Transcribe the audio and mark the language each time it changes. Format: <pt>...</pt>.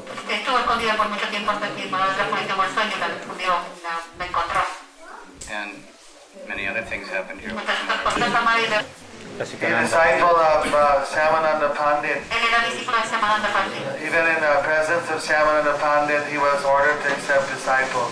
<es>Estuvo escondida por mucho tiempo hasta que Maharaj fue tomó el sueño y la descubrió, la encontró.</es> <en>And many other things happened here.</en> <es>Muchas otras cosas pasaron y le...</es> <en>A disciple of Shyamananda Pandit.</en> <es>Él era discípulo de Shyamananda Pandit.</es> <en>Even in the presence of Shyamananda Pandit, he was ordered to accept disciples.</en>